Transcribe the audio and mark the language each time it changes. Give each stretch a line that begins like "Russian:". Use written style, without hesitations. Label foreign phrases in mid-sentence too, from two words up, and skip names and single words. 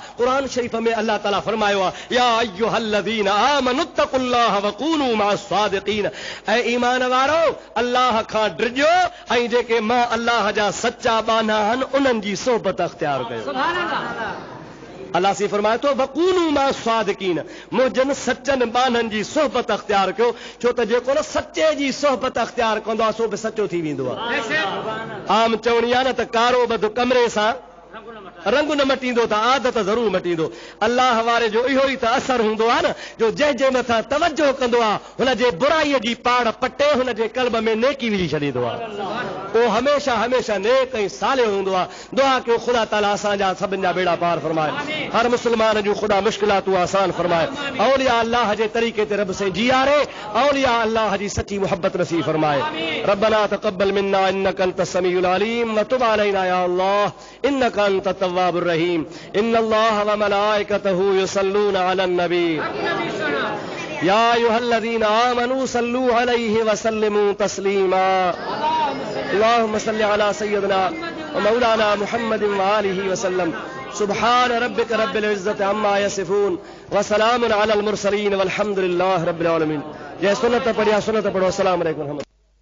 Sindhi: क़ुरान शरीफ़ में अल्लाह ताला फरमायो आहे,
Arabic: يا أيها الذين آمنوا اتقوا الله وكونوا مع الصادقين.
Sindhi: ऐं ईमान वारो अल्लाह खां डिॼो ऐं जेके मां अल्लाह जा सचा बाना आहिनि उन्हनि जी सोबत अख़्तियार कयो। अल्लाह सी फरमाए थो
Arabic: وكونوا مع الصادقين,
Sindhi: मुंहिंजनि सचनि बाननि जी सोहबत अख़्तियार कयो। छो त जेको न सचे जी सोहबत अख़्तियार कंदो आहे सो बि सचो थी वेंदो आहे। आम चवणी आहे न त कारो बद कमरे सां रंग न मटींदो त आदत ज़रूर मटींदो। अल्लाह वारे जो इहो ई त असर हूंदो आहे न, जो जंहिंजे मथां तवजो कंदो आहे हुनजे बुराईअ जी पाड़ पटे हुनजे क़ल्ब में नेकी विझी छॾींदो आहे। उहो हमेशह हमेशह नेक ऐं सालिह हूंदो आहे। दुआ कयो ख़ुदा ताला असांजा सभिनि जा बेड़ा पार फरमाए, हर मुस्लमान जूं ख़ुदा मुश्किलातूं आसान फरमाए। औलिया अल्लाह जे तरीक़े ते रब से जीआरे, औलिया अल्लाह जी सची मोहब्बत नसीब फरमाए।
Arabic: ربنا تقبل منا إنك أنت السميع العليم وتب علينا يا الله إنك أنت التواب الرحيم. إن الله وملائكته يصلون على النبي يا أيها الذين آمنوا صلوا عليه وسلموا تسليما. اللهم صل على سيدنا ومولانا محمد وآله وسلم. سبحان ربك رب العزة عما يصفون وسلام على المرسلين والحمد لله رب العالمين.
Sindhi: जय सुन्नत पढ़िया सुन्नत पढ़ो।
Arabic: السلام عليكم.